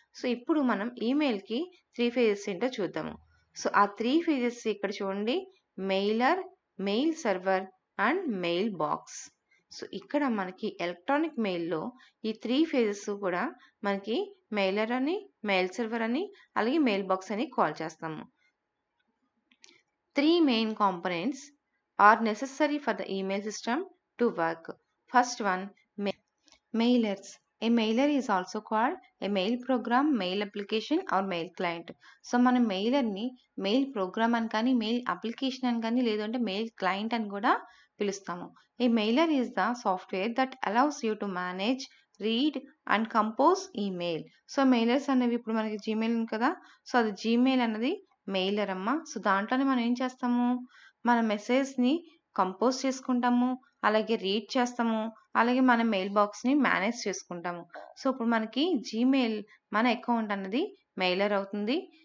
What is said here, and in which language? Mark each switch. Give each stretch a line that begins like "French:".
Telugu: So ఇప్పుడు మనం ఈమెయిల్కి 3 phases ఏంటో చూద్దాము. సో ఆ 3 phases ఇక్కడ చూడండి, mailer, mail server and mail box. So ఇక్కడ మనకి ఎలక్ట్రానిక్ మెయిల్లో ఈ 3 phases కూడా మనకి మెయిలర్ అని, మెయిల్ సర్వర్ అని, అలాగే మెయిల్ బాక్స్ అని కాల్ చేస్తాము.
English: 3 main components are necessary for the email system to work. First one, mailers. A mailer is also called a mail program, mail application or mail client.
Telugu: So మనం మెయిలర్ని mail programme అని కానీ, mail application అని కానీ, లేదంటే mail client అని కూడా పిలుస్తాము.
English: A mailer is the software that allows you to manage, read and compose email.
Telugu: So mailers అనేవి ఇప్పుడు మనకి జీమెయిల్ ఉంది కదా, సో అది జీమెయిల్ అన్నది మెయిలర్ అమ్మ. సో దాంట్లోనే మనం ఏం చేస్తాము? మన మెసేజ్ని కంపోజ్ చేసుకుంటాము, అలాగే రీడ్ చేస్తాము, అలాగే మన మెయిల్ బాక్స్ని మేనేజ్ చేసుకుంటాము. సో ఇప్పుడు మనకి జీమెయిల్ మన అకౌంట్ అన్నది మెయిలర్ అవుతుంది.